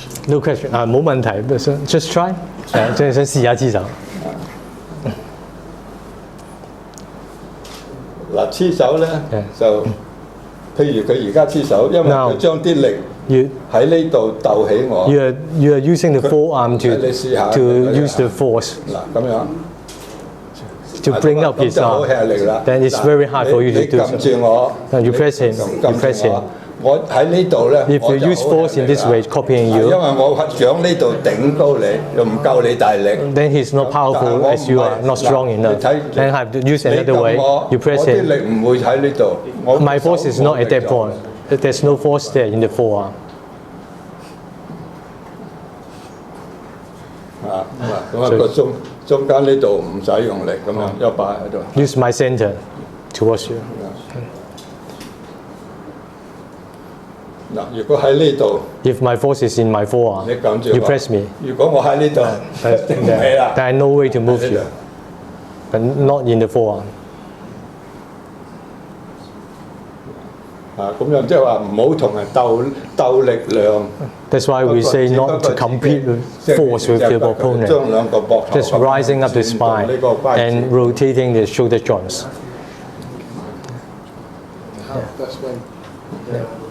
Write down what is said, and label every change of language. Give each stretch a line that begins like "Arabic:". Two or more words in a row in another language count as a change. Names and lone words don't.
English: No question
Cantonese: 冇問題
English: ，just try，
Cantonese: 即係想試下黐手。嗱，黐手咧就譬如佢而家黐手，因為佢將啲力喺呢度鬥起我。
English: You are using the forearm to use the force。
Cantonese: 嗱咁樣。
English: To bring up his arm, then it's very hard for you to do so. You press him, you press him.
Cantonese: 我喺呢度咧。
English: If you use force in this way, copying you.
Cantonese: 因為我想呢度頂高你，又唔夠你大力。
English: Then he's not powerful as you are, not strong enough. Then have to use another way. You press him.
Cantonese: 我啲力唔會喺呢度。
English: My force is not at that point. There's no force there in the forearm.
Cantonese: 咁個中間呢度唔使用力，咁樣一擺喺度。
English: Use my center towards you.
Cantonese: 嗱，如果喺呢度
English: ，If my force is in my forearm, you press me.
Cantonese: 如果我喺呢度，定唔起啦。
English: There is no way to move you, but not in the forearm.
Cantonese: 咁樣即係話唔好同人鬥力量。
English: That's why we say not to compete with force with your opponent. Just rising up the spine and rotating the shoulder joints. Yeah.